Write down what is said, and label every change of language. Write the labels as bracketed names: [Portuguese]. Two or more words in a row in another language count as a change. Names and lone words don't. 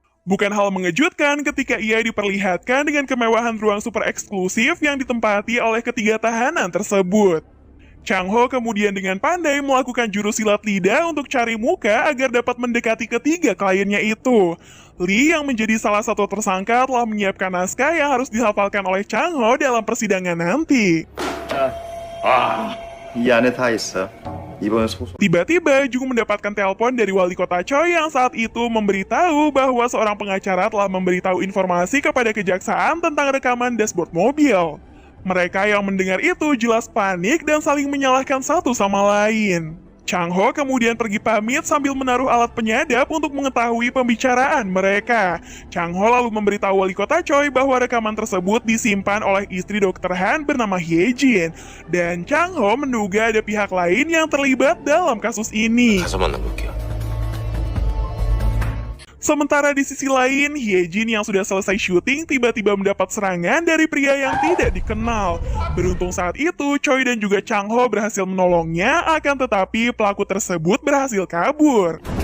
[Indonesian] Bukan hal mengejutkan ketika ia diperlihatkan dengan kemewahan ruang super eksklusif yang ditempati oleh ketiga tahanan tersebut. Chang Ho kemudian dengan pandai melakukan jurus silat lidah untuk cari muka agar dapat mendekati ketiga kliennya itu. Lee yang menjadi salah satu tersangka telah menyiapkan naskah yang harus dihafalkan oleh Chang Ho dalam persidangan nanti. [Korean] 이 안에 다 있어. 이번에 소송. [Indonesian] Tiba-tiba Jung mendapatkan telepon dari wali kota Choi yang saat itu memberitahu bahwa seorang pengacara telah memberitahu informasi kepada kejaksaan tentang rekaman dashboard mobil. Mereka yang mendengar itu jelas panik dan saling menyalahkan satu sama lain. Chang Ho kemudian pergi pamit sambil menaruh alat penyadap untuk mengetahui pembicaraan mereka. Chang Ho lalu memberitahu wali kota Choi bahwa rekaman tersebut disimpan oleh istri Dr. Han bernama Hye Jin. Dan Chang Ho menduga ada pihak lain yang terlibat dalam kasus ini. [Korean] 가서 만나볼게요. [Indonesian] Sementara di sisi lain, Hye Jin yang sudah selesai syuting tiba-tiba mendapat serangan dari pria yang tidak dikenal. Beruntung saat itu, Choi dan juga Chang Ho berhasil menolongnya, akan tetapi pelaku tersebut berhasil kabur.